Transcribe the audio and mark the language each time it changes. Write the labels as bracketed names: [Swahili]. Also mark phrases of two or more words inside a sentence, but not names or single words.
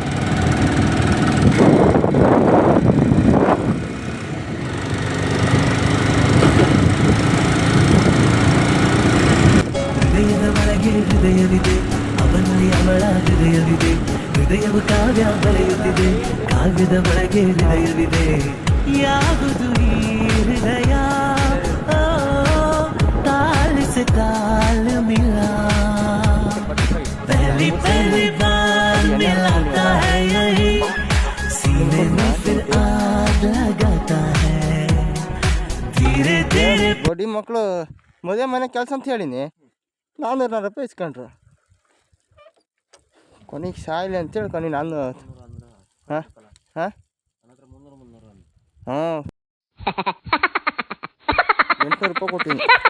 [Kannada] ಹೃದಯದ ಒಳಗೆ ಹೃದಯವಿದೆ, ಅವನಲ್ಲಿ ಅವಳ ಹೃದಯವಿದೆ. ಹೃದಯವು ಕಾವ್ಯ ಬರೆಯುತ್ತಿದೆ, ಕಾವ್ಯದ ಒಳಗೆ ಹೃದಯವಿದೆ. ಯಾವುದು ಈ ಹೃದಯ? [Hindi] ತಾಳ से ताल मिला, पहली पहली बार मिलाता है यही, सीने में फिर आग लगाता है. धीरे धीरे [Kannada] ಬಡ್ಡಿ ಮಕ್ಕಳು ಮದುವೆ ಮನೆ ಕೆಲಸ ಅಂತ ಹೇಳಿನಿ, 400 ರೂಪಾಯಿ ಇಸ್ಕೊಂಡ್ರು. ಕೊನೆಗೆ ಸಾಯಿಲೆ ಅಂತೇಳಿ ಕೊನೆ ನಾನು ಹಾಂ 800 ರೂಪಾಯಿ ಕೊಟ್ಟಿನಿ.